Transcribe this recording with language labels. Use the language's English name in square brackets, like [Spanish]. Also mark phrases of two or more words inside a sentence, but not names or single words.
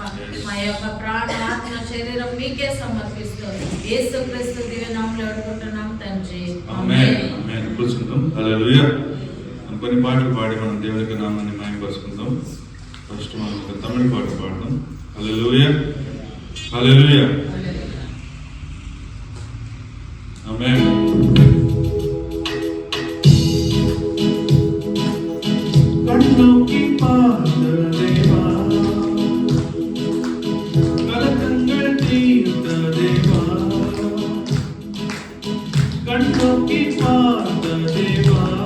[Telugu] మా యొక్క ప్రాణ, ఆత్మ, శరీరం మీకే సమర్పిస్తూ యేసుక్రీస్తు దివ్య నామములో వేడుకుంటున్నాం తండ్రి. ఆమేన్. కూర్చుందాం. హల్లెలూయా. కొన్ని పాటలు పాడి మనం దేవునికి నామాన్ని మహిమపరుచుకుందాం. ఫస్ట్ మనం ఒక తమిళ పాట పాడదాం. హల్లెలూయా, హల్లెలూయా, ఆమేన్. [Tamil] கண்ணோக்கி பார்த்த தேவா, கலக்கங்கள் தீர்த்த தேவா, கண்ணோக்கி பார்த்த தேவா,